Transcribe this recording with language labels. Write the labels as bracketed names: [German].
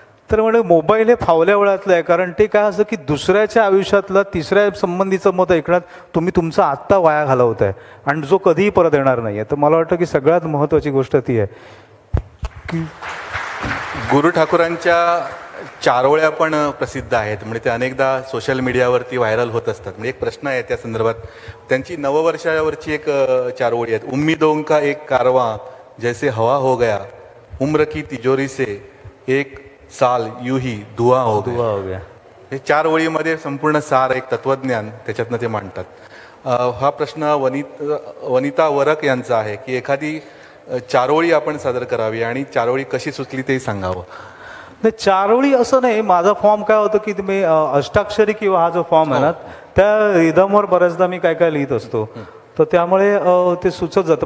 [Marathi] तर म्हणजे मोबाईल हे फावल्या वेळातलं आहे, कारण ते काय असं की दुसऱ्याच्या आयुष्यातलं तिसऱ्या संबंधीचं मत ऐकण्यात तुम्ही तुमचा आत्ता वाया घालवत आहे आणि जो कधीही परत येणार नाही आहे. तर मला वाटतं की सगळ्यात महत्त्वाची गोष्ट ती आहे की गुरु ठाकूरांच्या चारोळ्या पण प्रसिद्ध आहेत, म्हणजे ते अनेकदा सोशल मीडियावरती व्हायरल होत असतात. म्हणजे एक प्रश्न आहे त्या संदर्भात. त्यांची नववर्षावरची एक चारोळी आहेत. [Hindi] उम्मीदों का एक कारवां जैसे हवा हो गया, उम्र की तिजोरी से एक साल यूं ही धुआं हो गया. [Marathi] हे 4 ओळीमध्ये संपूर्ण सार एक तत्वज्ञान त्याच्यातनं ते मांडतात. हा प्रश्न वनिता वरक यांचा आहे की एखादी चारोळी आपण सादर करावी आणि चारोळी कशी सुचली ते सांगावं. नाही, चारोळी असं नाही. माझा फॉर्म काय होतं की तुम्ही अष्टाक्षरी किंवा हा जो फॉर्म आहे ना त्या रिदमवर बऱ्याचदा मी काय काय लिहित असतो, तर त्यामुळे ते सुचत जातं.